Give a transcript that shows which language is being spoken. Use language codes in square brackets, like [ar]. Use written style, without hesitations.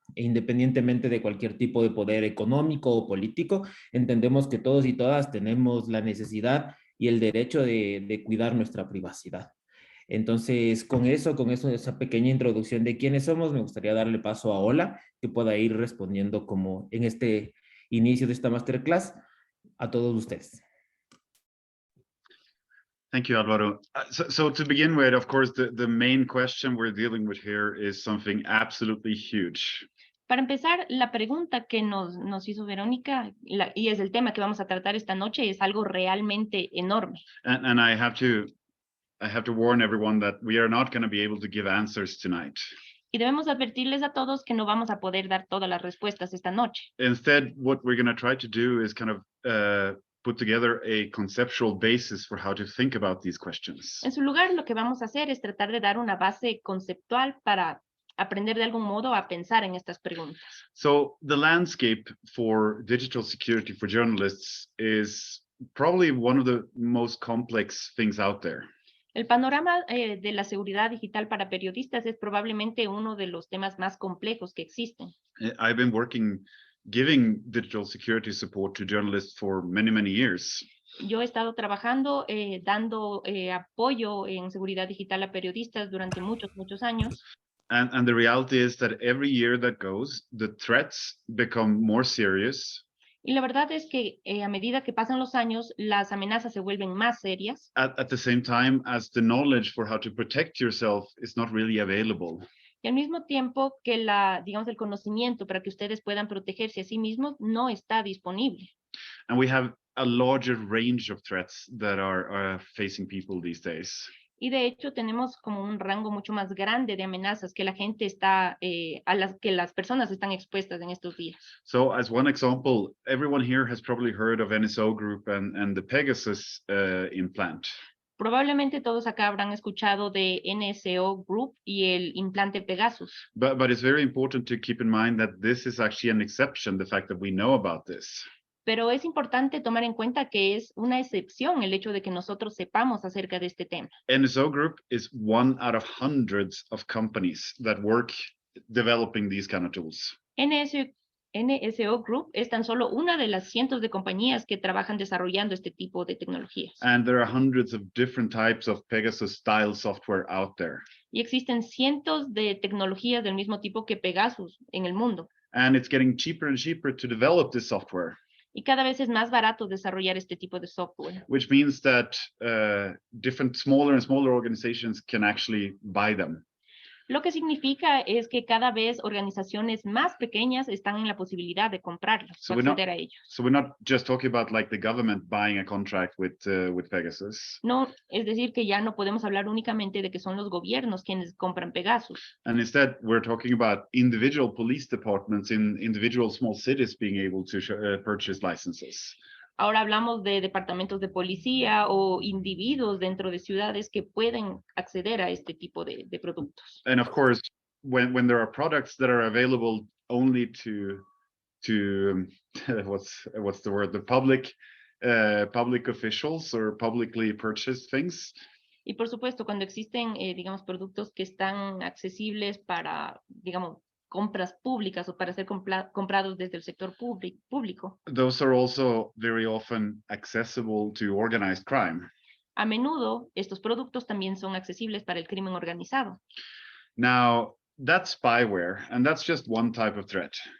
[es] E independientemente de cualquier tipo de poder económico o político, entendemos que todos y todas tenemos la necesidad y el derecho de cuidar nuestra privacidad. Entonces, con eso, esa pequeña introducción de quiénes somos, me gustaría darle paso a Ola, que pueda ir respondiendo como en este inicio de esta masterclass a todos ustedes. [en] Thank you, Alvaro. So to begin with, of course, the main question we're dealing with here is something absolutely huge. [es] Para empezar, la pregunta que nos hizo Verónica, y es el tema que vamos a tratar esta noche, es algo realmente enorme. [en] And I have to warn everyone that we are not going to be able to give answers tonight. [es] Y debemos advertirles a todos que no vamos a poder dar todas las respuestas esta noche. [en] Instead, what we're going to try to do is kind of put together a conceptual basis for how to think about these questions. [es] En su lugar, lo que vamos a hacer es tratar de dar una base conceptual para aprender de algún modo a pensar en estas preguntas. [en] So the landscape for digital security for journalists is probably one of the most complex things out there. [es] El panorama de la seguridad digital para periodistas es probablemente uno de los temas más complejos que existen. [en] I've been giving digital security support to journalists for many, many years. [es] Yo he estado trabajando, dando apoyo en seguridad digital a periodistas durante muchos años. [en] And the reality is that every year that goes, the threats become more serious. [es] Y la verdad es que a medida que pasan los años, las amenazas se vuelven más serias. [en] At the same time as the knowledge for how to protect yourself is not really available. [es] Y al mismo tiempo que digamos, el conocimiento para que ustedes puedan protegerse a sí mismos no está disponible. [en] And we have a larger range of threats that are facing people these days. [es] Y de hecho tenemos como un rango mucho más grande de amenazas que la gente está, a las que las personas están expuestas en estos días. [en] So as one example, everyone here has probably heard of NSO Group and the Pegasus implant. [es] Probablemente todos acá habrán escuchado de NSO Group y el implante Pegasus. [en] But it's very important to keep in mind that this is actually an exception, the fact that we know about this. [es] Pero es importante tomar en cuenta que es una excepción el hecho de que nosotros sepamos acerca de este tema. [en] NSO Group is one out of hundreds of companies that work developing these kind of tools. [es] NSO Group es tan solo una de las cientos de compañías que trabajan desarrollando este tipo de tecnologías. [en] And there are hundreds of different types of Pegasus style software out there. [es] Y existen cientos de tecnologías del mismo tipo que Pegasus en el mundo. [en] And it's getting cheaper and cheaper to develop this software. [es] Y cada vez es más barato desarrollar este tipo de software. [en] Which means that different smaller and smaller organizations can actually buy them. [es] Lo que significa es que cada vez organizaciones más pequeñas están en la posibilidad de comprarlos, [en] So [es] acceder a ellos. [en] So we're not just talking about like the government buying a contract with Pegasus. [es] No, es decir, que ya no podemos hablar únicamente de que son los gobiernos quienes compran Pegasus. [en] And instead, we're talking about individual police departments in individual small cities being able to purchase licenses. [es] Ahora hablamos de departamentos de policía o individuos dentro de ciudades que pueden acceder a este tipo de productos. [en] And of course, when there are products that are available only to what's the word, the public officials or publicly purchased things. [es] Y por supuesto, cuando existen, digamos, productos que están accesibles para, digamos, compras públicas o para ser comprados desde el sector público. [en] Those are also very often accessible to organized crime. [es] A menudo, estos productos también son accesibles para el crimen organizado. [en] Now, that's spyware, and that's just one type of threat.